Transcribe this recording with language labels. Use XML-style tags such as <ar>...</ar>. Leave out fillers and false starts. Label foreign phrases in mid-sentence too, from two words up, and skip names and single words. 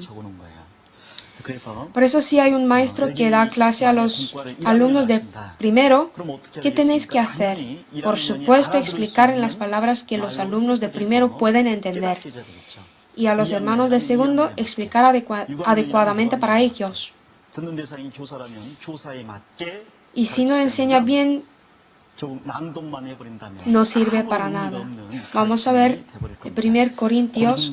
<es>Por eso si hay un maestro que da clase a los alumnos de primero, ¿qué tenéis que hacer? Por supuesto, explicar en las palabras que los alumnos de primero pueden entender. Y a los hermanos de segundo, explicar adecuadamente para ellos.</es> <ko>듣는 대상이 교사라면 교사에 맞게</ko> <es>Y si no enseña bien,</es> <ko>좀 낭독만 해버린다면</ko> <es>no sirve</es> <ko>아무</ko> <es>para</es> <ko>의미가</ko> <es>nada.</es> <ko>없는</ko> <es>Vamos a</es> <ko>가르침이</ko> <es>ver</es> <ko>돼버릴</ko> <es>el</es> <ko>겁니다.</ko> <es>1 Corintios</es>